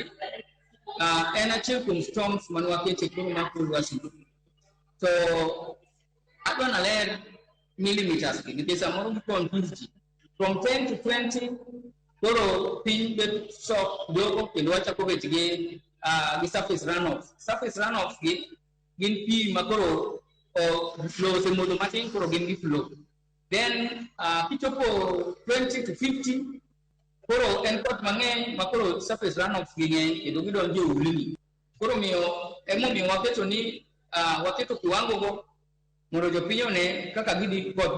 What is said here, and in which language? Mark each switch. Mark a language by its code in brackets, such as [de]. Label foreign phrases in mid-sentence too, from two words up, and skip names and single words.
[luo] En achiel kuom storms mane wakete e koro mar kor lwasi. So adwa naler millimeters nikech samoro gikon [en] from 10 to 20. [luo] Koro piny bet sok dogo kendo wachako bet gi [en] surface runoff. Surface runoff [luo] gin pi makoro lose modho matin koro gin gi flow. Then kichopo 20 to 50 koro en koth mang'eny makoro [en] surface runoff [luo] gi ng'eny kendo gidonjo e ulni. Koro emomiyo waketo ni waketo kiwango go mondo jopiny one kaka gidhi koth.